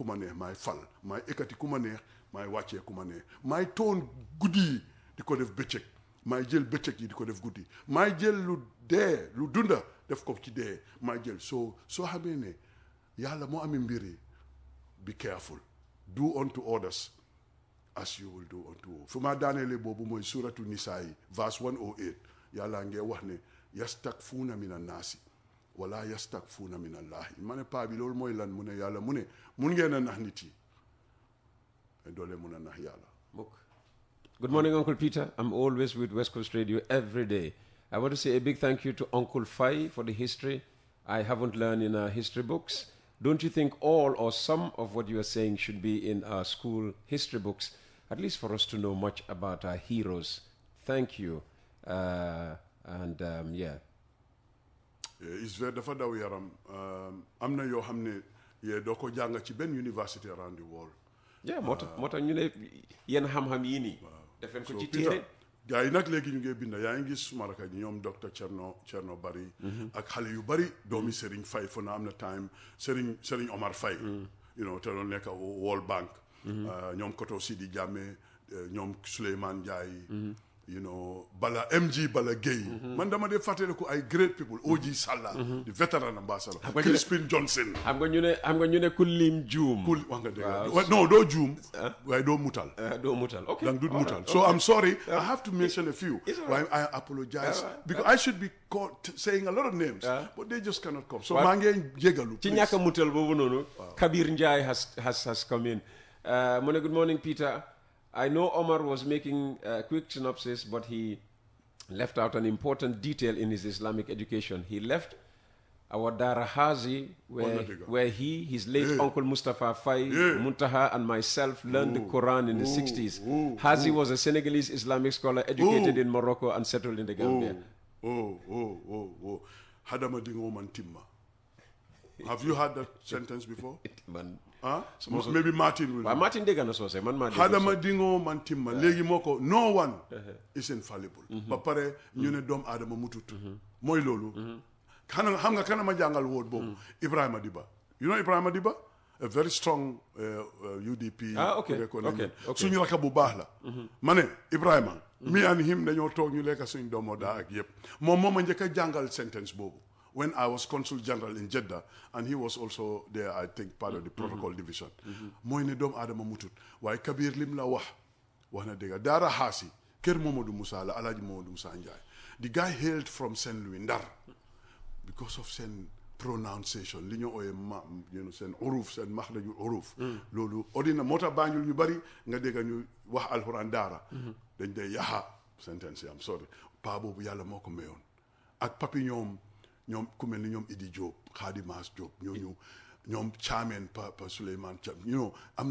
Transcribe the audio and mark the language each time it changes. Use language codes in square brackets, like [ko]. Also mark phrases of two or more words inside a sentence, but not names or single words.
[wo] ma neex maay fal maay ekkati ku ma neex maay wàccee ku ma neex maay toon guddi yi di ko def bëccëg maay jël bëccëg yi di ko def guddi maay jël lu dee lu dunda def ko ci dee maay jël soo xamee ne yàlla moo amee mbir yi [en] be careful do unto others as you will do unto all [wo] fu ma daaneele boobu mooy suratu nisaa yi verse 108 yàlla ngee wax ne [ar] يستخفون من الناس ولا يستخفون من الله [wo] ma ne paa bi loolu mooy lan mu ne yàlla mu ne mun ngeen a nax nit yi doole mun a nax yàlla. [en] Good morning, Uncle Peter. I'm always with West Coast Radio every day. I want to say a big thank you to Uncle Faye for the history I haven't learned in our history books. Don't you think all or some of what you are saying should be in our school history books, at least for us to know much about our heroes? Thank you. Yeah. It's very [wo] dafa daw yaram am na yoo xam ne doo ko jàng ci benn [en] university around the world. [wo] Yeah, moo tax ñu ne yenn xam-xam yii nii. defen ko ci téere gars yi nag léegi ñu ngi bind yaa ngi gis suma rakk ji ñoom docteur Cerno Bari ak xale yu bari doomi Serigne Faye fu na am na time Serigne Omar Faye te doon nekk World Bank ñoom Koto Sidi Jammeh ñoom Souleymane Ndiaye bala MG bala Gueye man dama dee fàttaliku ay [en] great people [wo] OG Salla di [en] veteran ambassador [wo] Crispin Johnson xam nga ñu ne ku lim juum wax nga dëgg non doo juum waaye doo mutal okay dang du mutal [en] so I'm sorry I have to mention a few why I apologize because I should be saying a lot of names but they just cannot come so [wo] maa ngi jégalu ci ñàkk a mutal boobu noonu Kabir Njie [en] has come in [wo] mu ne [en] good morning [wo] Peter. [en] I know Omar was making a quick synopsis, but he left out an important detail in his Islamic education. He left our Dara Hazi, where his late uncle Mustafa Faye, Muntaha, and myself learned the Quran in the 60s. Hazi was a Senegalese Islamic scholar educated in Morocco and settled in the Gambia. [man] Hadama dingo man timma. [en] Have you heard that sentence before? Maybe Martin will. [wo] Martin dégg na soose man maa dégg [man] Hadama dingo man timma [wo] léegi moo ko [en] no one is infallible. [wo] ba pare ñu ne doomu aadama mutut. mooy loolu. xam nga kana ma jàngal woot boobu. Ibrahima Diba. [en] You know Ibrahima Diba? A very strong UDP. Okay. [wo] suñu rakk bu baax la. ma ne Ibrahima. [en] me and him [wo] dañoo toog ñu lekk suñu doomu daa ak yëpp moom moo ma njëkk a jàngal sentence boobu. [en] When I was Consul General in Jeddah, and he was also there, I think, part of the protocol division. [wo] Mooy ne doomu aadama mutut waaye Kabir lim la wax na dëgg Daara Haasi kër Momadou Moussa la Alaaji Momadou Moussa Ndiaye. [en] The guy hailed from Saint Louis Ndar because of seen pronunciation [wo] li ñu ooyee seen uruf seen maxrajul uruf. loolu ordina moo tax Banjul ñu bari nga dégg ñu wax alxuraan daara. dañ dee yaxa sentence [en] am sorry [wo] paa boobu yàlla moo ko mayoon ak papi ñoom ku mel ni ñoom Idi Diop Khadimas Diop ñoom Thiamène pa Souleymane Thiam am